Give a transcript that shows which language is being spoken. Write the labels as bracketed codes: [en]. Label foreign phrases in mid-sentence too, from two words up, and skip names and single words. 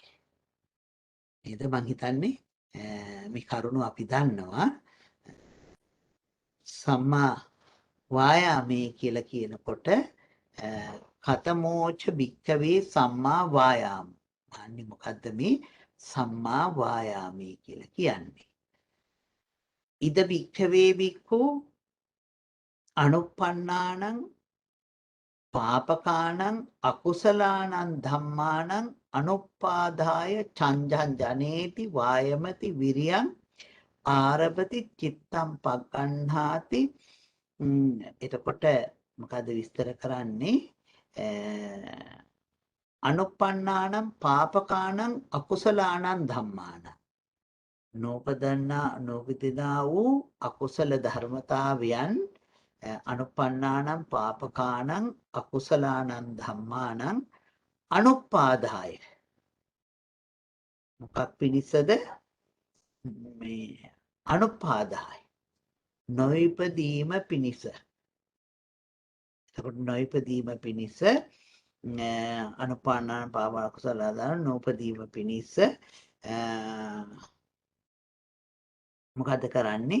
[si] නේද මං හිතන්නේ මේ කරුණු අපි දන්නවා. සම්මා වායාමයේ කියලා කියනකොට [pi] කතමෝච භික්ඛවේ සම්මා වායාම. [si] අන්නේ මොකද්ද මේ සම්මා වායාමයේ කියලා කියන්නේ? [pi] ඉද භික්ඛවේ භික්ඛු අනුප්පන්නානං පාපකානං අකුසලානං ධම්මානං අනුප්පාදාය චංජං ජනේති වායමති විරියං ආරභති චිත්තම් පග්ගණ්හාති. [si] එතකොට මොකද විස්තර කරන්නේ? [pi] අනුප්පන්නානම් පාපකානං අකුසලානං ධම්මානං. [si] නූපදිනා වූ අකුසල ධර්මතාවයන් [pi] අනුප්පන්නානම් පාපකානං අකුසලානං ධම්මානං අනුප්පාදාය. [si] මොකක් පිණිසද? මේ අනුපාදාය නොයිපදීම පිණිස. එතකොට නොයිපදීම පිණිස අනුපාදාන පාප අකුසල ධර්ම නොපදීම පිණිස මොකද කරන්නේ?